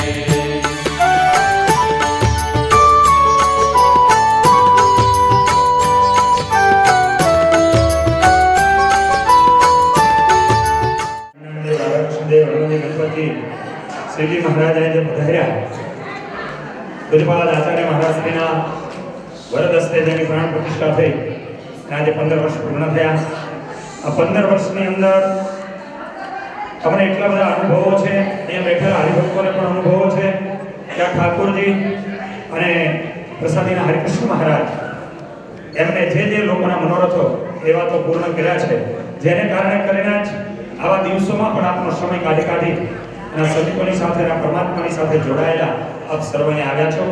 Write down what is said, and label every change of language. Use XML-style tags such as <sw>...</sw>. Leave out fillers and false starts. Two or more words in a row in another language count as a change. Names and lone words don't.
<gu>શ્રીજી મહારાજાએ જબ પધાર્યા પૂજ્યપાદ આચાર્ય મહારાજશ્રીના વરદ હસ્તે જેની પ્રાણ પ્રતિષ્ઠા થઈ આજ 15 વર્ષ પૂર્ણ થયા। આ 15 વર્ષની અંદર તમને એટલા બધા અનુભવો છે, અહીંયા બેઠેલા હરિભક્તોને પણ અનુભવો છે કે આ ઠાકોરજી અને પ્રસાદીના હરિકૃષ્ણ મહારાજ એમને જે લોકોના મનોરથો એવા તો પૂર્ણ કર્યા છે, જેને કારણે કરીને જ આવા દિવસોમાં પણ આપનો સમય કાઢી અને સદીકોની સાથે અને પરમાત્માની સાથે જોડાયેલા આપ સર્વને આવ્યા છો.</gu>